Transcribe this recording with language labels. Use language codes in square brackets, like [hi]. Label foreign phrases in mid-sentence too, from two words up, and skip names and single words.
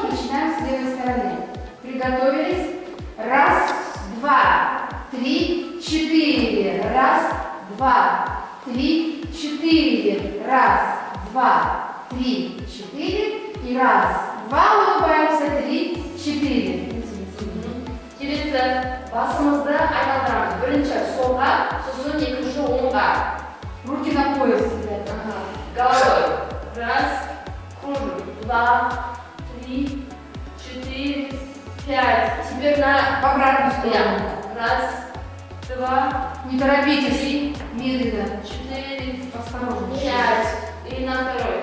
[ru] Начинаем с левой стороны. Приготовились? Раз, два, три, четыре. Раз, два, три, четыре. Раз, два, три, четыре. И раз, два, улыбаемся. 3, 4. [kk] Келесі басымызды айналдырамыз. Бірінші солға, сосын екінші оңға. [ru] Руки на пояс. Головой. Раз, кружим. 2, 3, 4, 5. Теперь в обратную сторону. Раз, два. Не торопитесь. 3, медленно. 4, осторожно. 5. И на второй.